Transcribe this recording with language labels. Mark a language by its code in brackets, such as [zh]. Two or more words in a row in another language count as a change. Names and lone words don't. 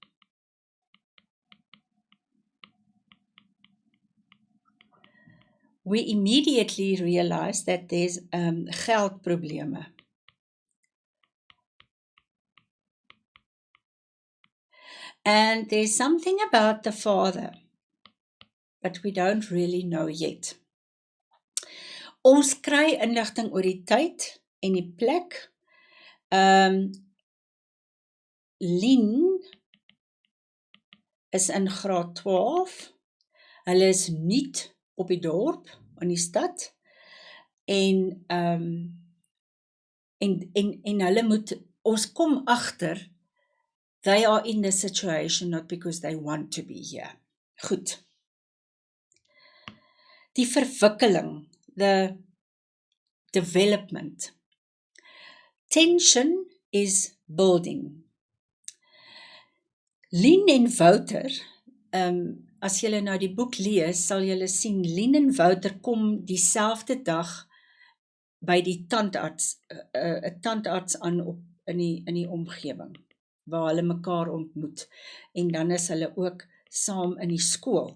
[en] We immediately realize that there's geldprobleme. And there's something about the father, but we don't really know yet. [af] Ons kry inligting oor die tyd en die plek. Lien is in graad 12. Hulle is nuut op die dorp, in die stad. En hulle moet, ons kom agter, [en] they are in the situation not because they want to be here. Goed. [af] Die verwikkeling, [en] the development. Tension is building. [af] Lien en Wouter, as julle nou die boek lees, sal julle sien, Lien en Wouter kom dieselfde dag by die tandarts, 'n tandarts aan in die omgewing, waar hulle mekaar ontmoet, en dan is hulle ook saam in die skool.